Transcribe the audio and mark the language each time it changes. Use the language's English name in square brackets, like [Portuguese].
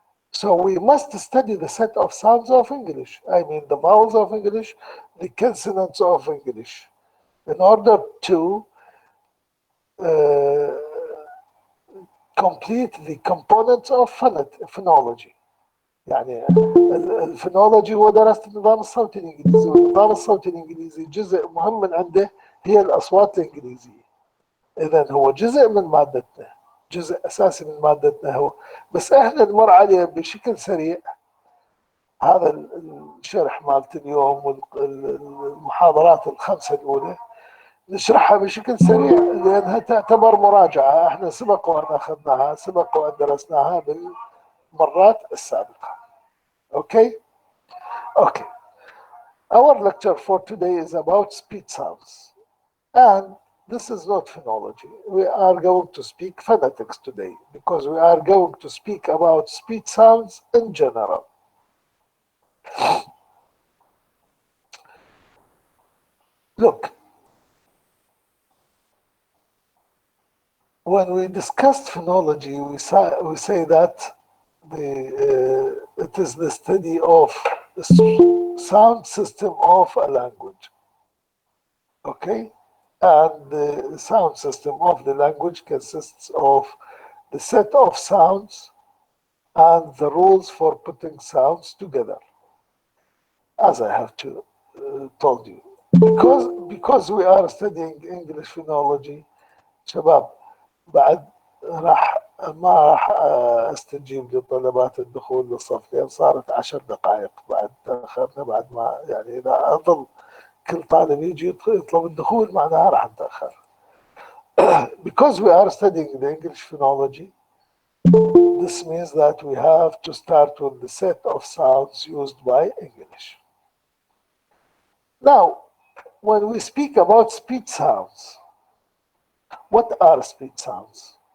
[English] So we must study the set of sounds of English. I mean the vowels of English, the consonants of English, in order to complete the components of phonology. [Arabic] يعني الفونولوجي هو دراسة النظام الصوتي الإنجليزي، والنظام الصوتي الإنجليزي جزء مهم من عنده هي الأصوات الإنجليزية. إذن هو جزء من مادتنا، جزء أساسي من مادتنا هو، بس إحنا نمر عليه بشكل سريع. هذا الشرح مالت اليوم والمحاضرات الخمسة الأولى نشرحها بشكل سريع لأنها تعتبر مراجعة. إحنا سبق وأن أخذناها، سبق وأن درسناها بالمرات السابقة. [English] Okay? Okay. Our lecture for today is about speech sounds. And this is not phonology. We are going to speak phonetics today because we are going to speak about speech sounds in general. Look, when we discussed phonology, we say that it is the study of the sound system of a language. Okay? And the sound system of the language consists of the set of sounds and the rules for putting sounds together, as I have told you. Because we are studying English phonology, [Arabic] شباب بعد ما راح استجيب لطلبات الدخول للصف، لان صارت 10 دقائق بعد تاخرنا. بعد ما يعني اذا اظل كل طالب يجي يطلب الدخول معناها راح نتاخر. [English] Because we are studying the English phonology, this means that we have to start with the set of sounds used by English. Now, when we speak about speech sounds, what are speech sounds?